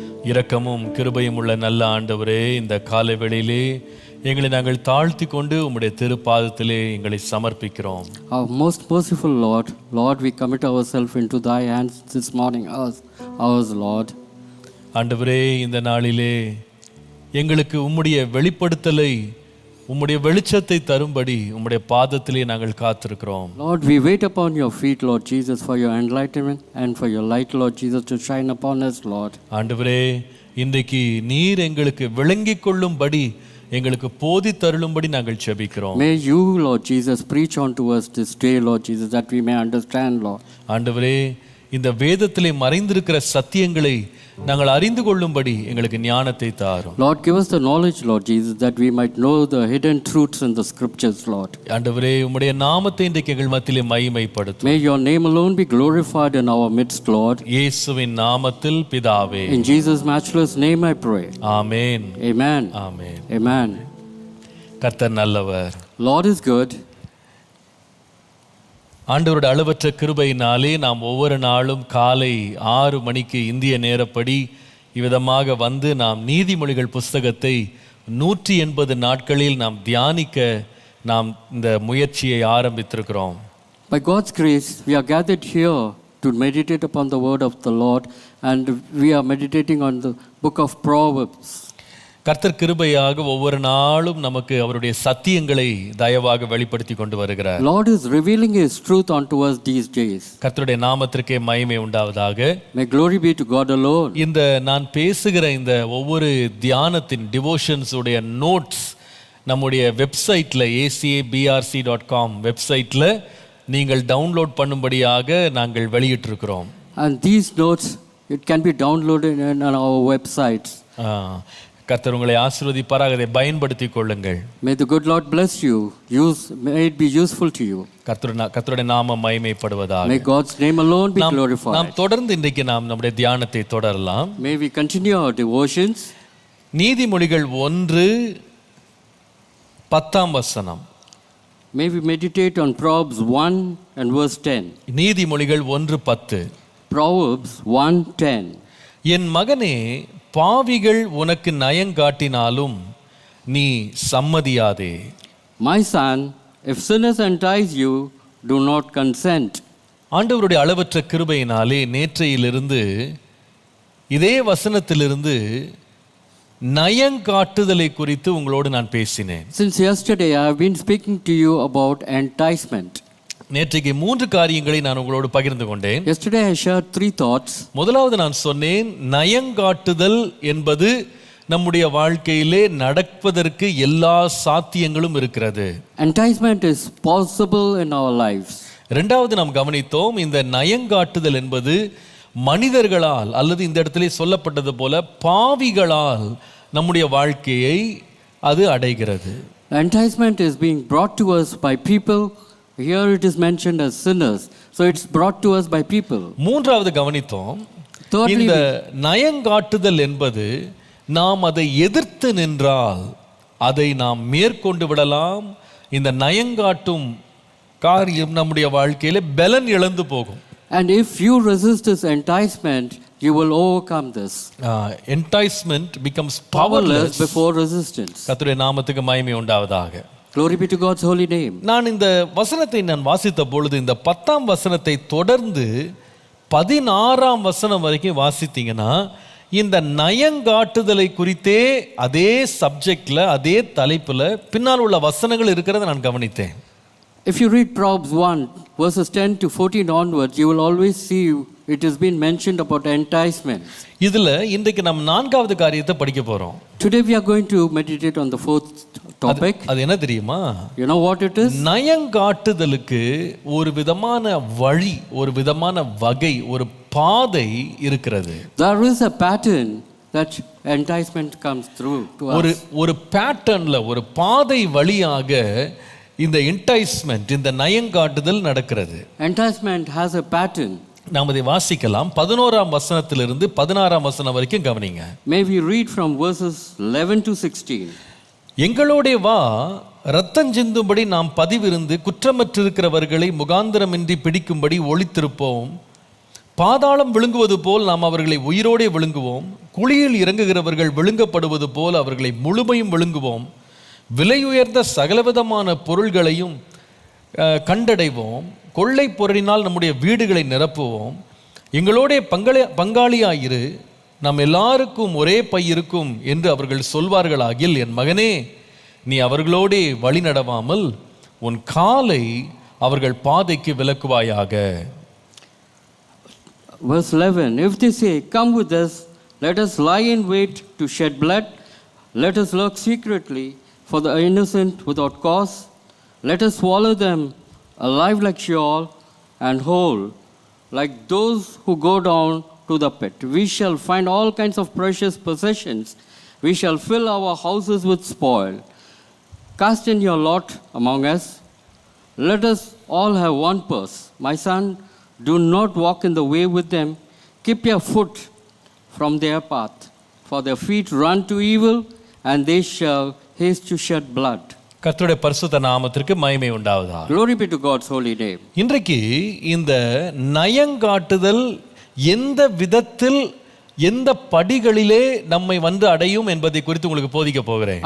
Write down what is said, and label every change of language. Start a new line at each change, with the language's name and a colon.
Tamil: இரக்கமும் கிருபையும் உள்ள நல்ல ஆண்டவரே, இந்த காலை வேளையிலே எங்களை நாங்கள் தாழ்த்தி கொண்டு உம்முடைய திருப்பாதத்திலே எங்களை சமர்ப்பிக்கிறோம்.
English: Our most merciful Lord, we commit ourselves into thy hands this morning, ours Lord.
Tamil: ஆண்டவரே, இந்த நாளிலே எங்களுக்கு உம்முடைய வெளிப்படுத்தலை, உம்முடைய வெளிச்சத்தை தரும்படி உம்முடைய பாதத்திலே நாங்கள் காத்திருக்கிறோம்.
English: Lord, we wait upon your feet, Lord Jesus, for your enlightenment and for your light, Lord Jesus, to shine upon us, Lord.
Tamil: ஆண்டவரே, இன்றைக்கு நீர் எங்களுக்கு விளங்கிக் கொள்ளும்படி, எங்களுக்கு போதி தருளும்படி நாங்கள் ஜெபிக்கிறோம்.
English: May you, Lord Jesus, preach unto us this day, Lord Jesus, that we may understand, Lord.
Tamil: ஆண்டவரே, இந்த வேதத்திலே மறைந்திருக்கிற சத்தியங்களை நாங்கள் அறிந்து கொள்ளும்படி எங்களுக்கு ஞானத்தை தாரும்.
English: Lord, give us the knowledge, Lord Jesus, that we might know the hidden truths in the scriptures, Lord.
Tamil: ஆண்டவரே, உம்முடைய நாமத்தை இன்றைக்கு எங்கள் மத்தியிலே மகிமைப்படுத்தும்.
English: May your name alone be glorified in our midst, Lord.
Tamil: இயேசுவின் நாமத்தில் பிதாவே.
English: In Jesus' matchless name I pray.
Tamil: Amen.
English: Amen.
Tamil: Amen.
English: Amen.
Tamil: கர்த்தர் நல்லவர்.
English: Lord is good.
Tamil: ஆண்டவருடைய அளவற்ற கிருபையினாலே நாம் ஒவ்வொரு நாளும் காலை 6 மணிக்கு இந்திய நேரப்படி இவ்விதமாக நாம் நீதிமொழிகள் புஸ்தகத்தை 180 நாட்களில் நாம் தியானிக்க நாம் இந்த முயற்சியை ஆரம்பித்திருக்கிறோம்.
English: By God's grace, we are gathered here to meditate upon the word of the Lord, and we are meditating on the book of Proverbs.
Tamil: கர்த்தர் கிருபையாக ஒவ்வொரு நாளும் நமக்கு அவருடைய சத்தியங்களை தயவாக வெளிப்படுத்தி கொண்டு வருகிறார்.
English: Lord is revealing His truth unto us these days.
Tamil: கர்த்தருடைய நாமத்திற்கே மகிமை உண்டாவதாக.
English: May glory be to God alone.
Tamil: இந்த நான் பேசுகிற இந்த ஒவ்வொரு தியானத்தின் டிவோஷன்ஸ் உடைய நோட்ஸ் நம்முடைய வெப்சைட்டில் acabrc.com வெப்சைட்டில் நீங்கள் டவுன்லோட் பண்ணும்படியாக நாங்கள் வெளியிட்டிருக்கிறோம்.
English: And these notes, it can be downloaded on our websites.
Tamil: கர்த்தர் உங்களை ஆசீர்வதிப்பாராக, அதை பயன்படுத்திக் கொள்ளுங்கள்.
English: May the good Lord bless you. May it be useful to you.
Tamil: கர்த்தருடைய நாமம் மகிமைப்படுவதாக.
English: May God's name alone be glorified.
Tamil: நாம் தொடர்ந்து இன்றைக்கு நாம் நம்முடைய தியானத்தை தொடரலாம்.
English: May we continue our devotions.
Tamil: நீதிமொழிகள் 1:10.
English: May we meditate on Proverbs 1 and verse 10.
Tamil: நீதிமொழிகள் 1:10.
English: Proverbs 1:10.
Tamil: என் மகனே, பாவிகள் உனக்கு நயங்காட்டினாலும் நீ சம்மதியாதே.
English: My son, if sinners entice you, do not consent.
Tamil: ஆண்டவருடைய அளவற்ற கிருபையினாலே நேற்றையிலிருந்து இதே வசனத்திலிருந்து நயங்காட்டுதலை குறித்து உங்களோடு நான் பேசினேன்.
English: Since yesterday I have been speaking to you about enticement.
Tamil: நேற்றைக்கு 3 காரியங்களை நான் உங்களோடு பகிர்ந்து கொண்டேன்.
English: Yesterday I shared 3 thoughts.
Tamil: முதலாவது நான் சொன்னேன், நயங்காட்டுதல் என்பது நம்முடைய வாழ்க்கையிலே நடப்பதற்கு எல்லா சாத்தியங்களும் இருக்கிறது.
English: Enticement is possible in our lives.
Tamil: இரண்டாவது நாம் கவனித்தோம், இந்த நயங்காட்டுதல் என்பது மனிதர்களால் அல்லது இந்த இடத்திலே சொல்லப்பட்டது போல பாவிகளால் நம்முடைய வாழ்க்கையை அது அடைகிறது.
English: Enticement is being brought to us by people. Here it is mentioned as sinners. So it's brought to us by people.
Tamil: மூன்றாவது கவனித்தோம்,
English: Thirdly,
Tamil: இந்த நயங்காட்டுதல் என்பது நாம் அதை எதிர்த்து நின்றால் அதை நாம் மேற்கொண்டு விடலாம். இந்த நயங்காட்டும் காரியம் நம்முடைய வாழ்க்கையில பலன் இழந்து போகும்.
English: and if you resist this enticement, you will overcome this. Enticement becomes Powerless powerless before resistance.
Tamil: கர்த்தருடைய நாமத்துக்கு மகிமை உண்டாவதாக.
English: Glory be to God's holy name.
Tamil: நான் இந்த வசனத்தை நான் வாசித்த பொழுது இந்த 10ஆம் வசனத்தை தொடர்ந்து 16ஆம் வசனம் வரைக்கும் வாசித்தீங்கன்னா இந்த நயங்காட்டுதலை குறித்தே அதே சப்ஜெக்ட்ல அதே தலைப்புல பின்னால் உள்ள வசனங்கள் இருக்கிறத நான் கவனித்தேன்.
English: If you read Proverbs 1 verses 10 to 14 onwards, you will always see it has been mentioned about enticement.
Tamil: இதுல இன்றைக்கு நாம் 4வது காரியத்தை படிக்க போறோம்.
English: Today we are going to meditate on the 4th topic.
Tamil: அது என்ன தெரியுமா?
English: You know what it is?
Tamil: நயங்காட்டுதலுக்கு ஒரு விதமான வழி, ஒரு விதமான வகை, ஒரு பாதை இருக்கிறது.
English: There is a pattern that enticement comes through to us.
Tamil: ஒரு பேட்டர்ன்ல ஒரு பாதை வழியாக இந்த என்டைஸ்மென்ட், இந்த நயங்காட்டுதல் நடக்கிறது.
English: Enticement has a pattern.
Tamil: நாம் அதை வாசிக்கலாம். 11ஆம் வசனத்திலிருந்து 16ஆம் வசனம் வரைக்கும் கவனிங்க.
English: May we read from verses 11 to 16.
Tamil: எங்களோடே வா, இரத்தம் சிந்தும்படி நாம் பதிவிருந்து குற்றமற்றிருக்கிறவர்களை முகாந்திரமின்றி பிடிக்கும்படி ஒளித்திருப்போம். பாதாளம் விழுங்குவது போல் நாம் அவர்களை உயிரோடே விழுங்குவோம். குழியில் இறங்குகிறவர்கள் விழுங்கப்படுவது போல் அவர்களை முழுமையும் விழுங்குவோம். விலையுயர்ந்த சகலவிதமான பொருள்களையும் கண்டடைவோம். கொள்ளை பொருளினால் நம்முடைய வீடுகளை நிரப்புவோம். எங்களோட பங்காளியாயிரு, நம் எல்லாருக்கும் ஒரே பை இருக்கும் என்று அவர்கள் சொல்வார்களாகில், என் மகனே, நீ அவர்களோடே வழி நடவாமல் உன் காலை அவர்கள் பாதைக்கு விலக்குவாயாக.
English: Verse 11, if they say, come with us, let us lie in wait to shed blood, let us lurk secretly for the innocent without cause, let us swallow them alive like Sheol and whole like those who go down to the pit. We shall find all kinds of precious possessions. We shall fill our houses with spoil. Cast in your lot among us. Let us all have one purse. My son, do not walk in the way with them. Keep your foot from their path. For their feet run to evil, and they shall haste to shed blood.
Tamil: கர்த்தருடைய பரிசுத்த நாமத்திற்கு மகிமை உண்டாவதாக.
English: Glory be to God's holy name.
Tamil: இன்றைக்கு இந்த நயங்காட்டுதல் எந்த விதத்தில் எந்த படிகளிலே நம்மை வந்து அடையும் என்பதை குறித்து உங்களுக்கு போதிக்க போகிறேன்.